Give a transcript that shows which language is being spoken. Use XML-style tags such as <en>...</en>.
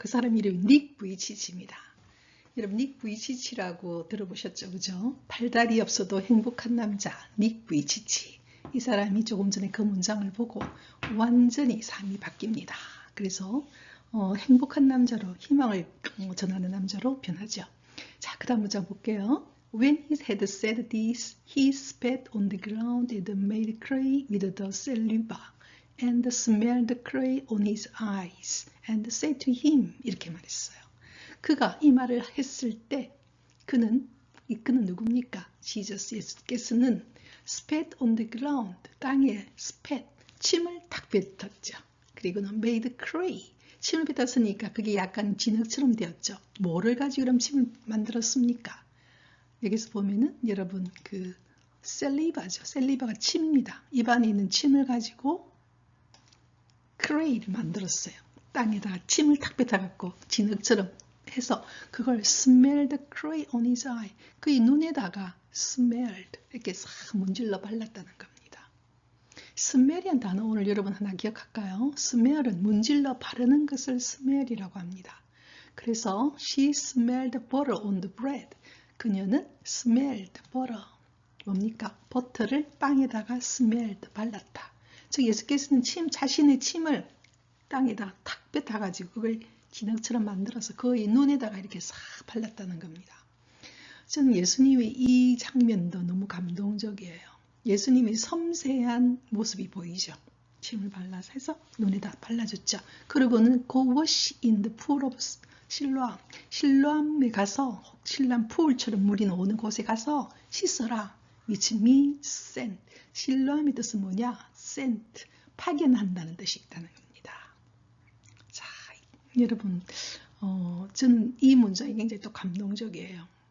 <ko>그 사람 이름이 닉 부이치치입니다. 여러분 닉 부이치치라고 들어보셨죠? 그죠? 팔다리 없어도 행복한 남자 닉 부이치치. 이 사람이 조금 전에 그 문장을 보고 완전히 삶이 바뀝니다. 그래서 행복한 남자로 희망을 전하는 남자로 변하죠. 자, 그 다음 문장 볼게요.</ko> <en>When he had said this, he spat on the ground and made clay with the saliva and smelled the clay on his eyes and said to him.</en> <ko>이렇게 말했어요. 그가 이 말을 했을 때 그는 누굽니까? 지저스 예수께서는</ko> <en>spat on the ground,</en> <ko>땅에 spat, 침을 탁 뱉었죠. 그리고는</ko> <en>made clay,</en> <ko>침을 뱉었으니까 그게 약간 진흙처럼 되었죠. 뭐를 가지고 그럼 침을 만들었습니까? 여기서 보면은 여러분 그 셀리바죠. 셀리바가 침입니다. 입안에 있는 침을 가지고 clay를 만들었어요. 땅에다가 침을 탁 뱉어갖고 진흙처럼 해서 그걸</ko> <en>smell the clay on his eye,</en> <ko>그의 눈에다가 smelled 이렇게 싹 문질러 발랐다는 겁니다. smell이라는 단어 오늘 여러분 하나 기억할까요? smell은 문질러 바르는 것을 smell이라고 합니다.</ko> <en>그래서 she smelled butter on the bread. 그녀는 smelled butter.</en> <ko>뭡니까? 버터를 빵에다가 smelled 발랐다. 즉 예수께서는 자신의 침을 땅에다 탁 뱉어가지고 그걸 진흙처럼 만들어서 그의 눈에다가 이렇게 싹 발랐다는 겁니다. 저는 예수님의 이 장면도 너무 감동적이에요. 예수님의 섬세한 모습이 보이죠. 침을 발라서 해서 눈에다 발라줬죠.</ko> <en>그리고는 Go wash in the pool of 실로암.</en> <ko>실로암에 가서 실로암 풀처럼 물이 나오는 곳에 가서 씻어라.</ko> <en>which means sent.</en> <ko>실로암의 뜻은 뭐냐?</ko> <en>sent.</en> <ko>파견한다는 뜻이 있다는 겁니다. 자, 여러분, 저는 이 문장이 굉장히 또 감동적이에요.</ko>